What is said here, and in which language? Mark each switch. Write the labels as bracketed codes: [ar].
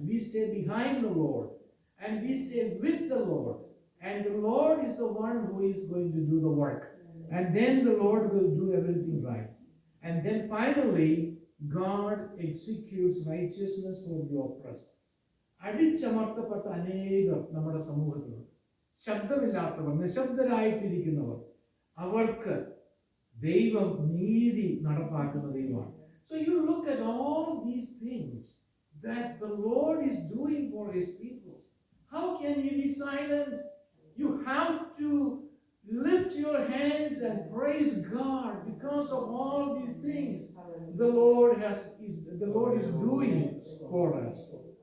[en] We stay behind the Lord, and we stay with the Lord. And the Lord is the one who is going to do the work. And then the Lord will do everything right. And then finally, God executes righteousness for the oppressed. [ml] അടിച്ചമർത്തപ്പെട്ട അനേകം നമ്മുടെ സമൂഹത്തിലുണ്ട്. ശബ്ദമില്ലാത്തവർ, നിശബ്ദരായിട്ടിരിക്കുന്നവർ, അവർക്ക് ദൈവം നീതി നടപ്പാക്കുന്ന ദൈവമാണ്. [en] So you look at all these things that the Lord is doing for His people. How can you be silent? You have to lift your hands and praise God because of all these things the Lord is doing for us.